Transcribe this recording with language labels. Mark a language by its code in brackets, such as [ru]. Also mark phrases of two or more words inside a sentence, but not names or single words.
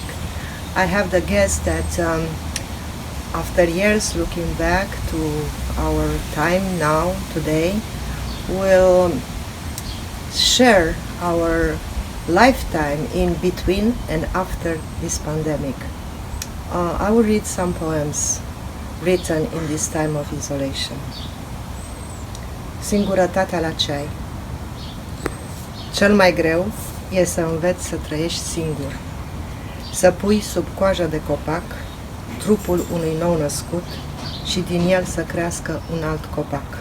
[en] I have the guess that after years looking back to our time now, today, we'll share our lifetime in between and after this pandemic. I will read some poems written in this time of isolation. [ro] Singurătatea la ceai. Cel mai greu e să înveți să trăiești singur, să pui sub coaja de copac trupul unui nou născut și din el să crească un alt copac.